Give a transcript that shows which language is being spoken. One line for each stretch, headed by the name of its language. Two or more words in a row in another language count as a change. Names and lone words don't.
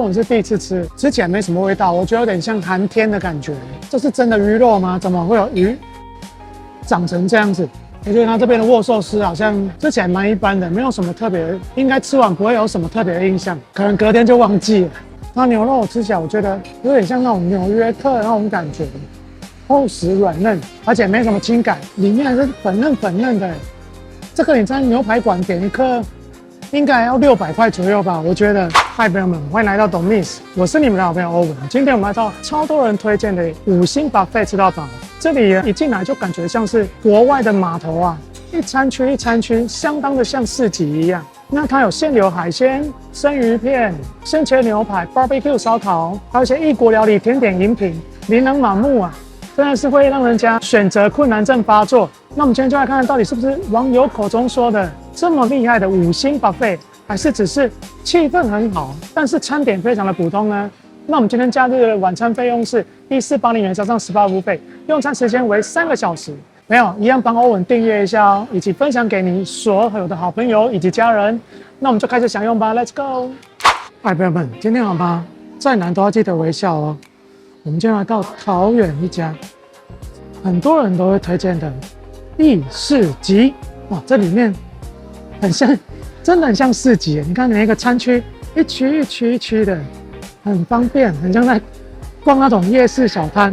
Chinese: 我是第一次吃，吃起來沒什麼味道，我覺得有點像寒天的感覺。這是真的魚肉嗎？怎麼會有魚長成這樣子？我覺得他這邊的握壽司好像吃起來蠻一般的，沒有什麼特別，應該吃完不會有什麼特別的印象，可能隔天就忘記了。那牛肉吃起來我覺得有點像那種紐約客的那種感覺，厚實軟嫩，而且沒什麼筋感，裡面還是粉嫩的。這個你在牛排館點一顆，應該要600塊左右吧？我覺得。嗨，朋友們，歡迎來到懂 Miss， 我是你們的好朋友歐文。今天我們來到超多人推薦的5星 Buffet 吃到飽。這裡一進來就感覺像是國外的碼頭啊，一餐區一餐區，相當的像市集一樣。那它有現流海鮮、生魚片、生切牛排、barbecue 燒烤，還有一些異國料理、甜點、飲品，琳琅滿目啊，真的是會讓人家選擇困難症發作。那我們今天就來看看到底是不是網友口中說的這麼厲害的5星 Buffet，還是只是氣氛很好，但是餐點非常的普通呢？那我們今天假日的晚餐費用是1480元加上18 服務費，用餐時間為3個小時。沒有，一樣幫歐文訂閱一下哦，以及分享給你所有的好朋友以及家人。那我們就開始享用吧 ，
English: Let's go！
Chinese: 嗨，朋友們，今天好嗎？再難都要記得微笑哦。我們今天來到桃園一家很多人都會推薦的義市集，哇，這裡面很像，真的很像市集。你看每一個餐區一區一區一區的，很方便，很像在逛那種夜市小攤。